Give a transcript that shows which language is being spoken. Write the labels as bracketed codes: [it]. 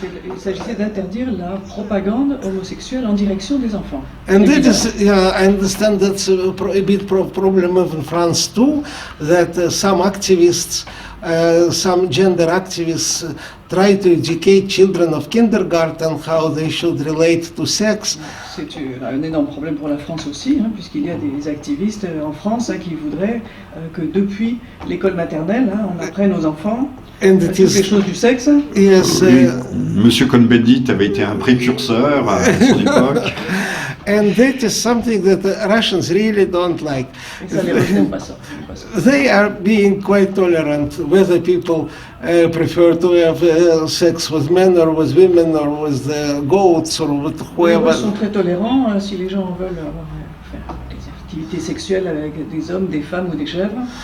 [fr] Il s'agissait d'interdire la propagande homosexuelle en direction des enfants. [en] And that is, I understand that's a bit problem in France too, that some activists, some gender activists try to educate children of kindergarten how they should relate to sex. [fr] C'est un énorme problème pour la France aussi, puisqu'il y a des activistes en France qui voudraient que depuis l'école maternelle, on apprenne aux enfants toutes les choses du sexe. [en] Yes. [fr] Monsieur Cohn-Bendit avait été un précurseur à son époque. [en] And that is something that the Russians really don't like. [fr] Et ça les rejoint pas ça. [en] They are being quite tolerant, whether people prefer to have sex with men or with women or with goats or with whoever. [fr] Ils sont très tolérants si les gens veulent faire des activités sexuelles avec des hommes, des femmes ou des chèvres.